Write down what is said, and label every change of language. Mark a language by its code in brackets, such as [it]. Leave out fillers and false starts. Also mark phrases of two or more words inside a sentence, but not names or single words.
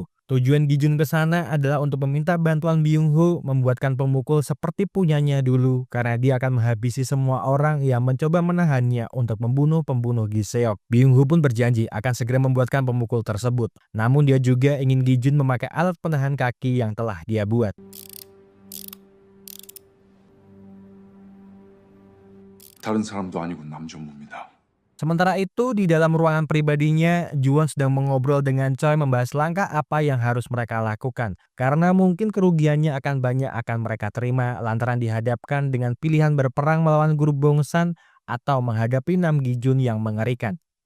[id] Tujuan Gi-jun ke sana adalah untuk meminta bantuan Byung-ho membuatkan pemukul seperti punyanya dulu karena dia akan menghabisi semua orang yang mencoba menahannya untuk membunuh pembunuh Gi-seok. Byung-ho pun berjanji akan segera membuatkan pemukul tersebut. Namun dia juga ingin Gi-jun memakai alat penahan kaki yang telah dia buat. [ko] 다른 사람도 아니고 남존모입니다. [id] Sementara itu, di dalam ruangan pribadinya, Juwon sedang mengobrol dengan Choi membahas langkah apa yang harus mereka lakukan. Karena mungkin kerugiannya akan banyak akan mereka terima lantaran dihadapkan dengan pilihan berperang melawan grup Bongsan atau menghadapi Nam Gi-jun yang mengerikan.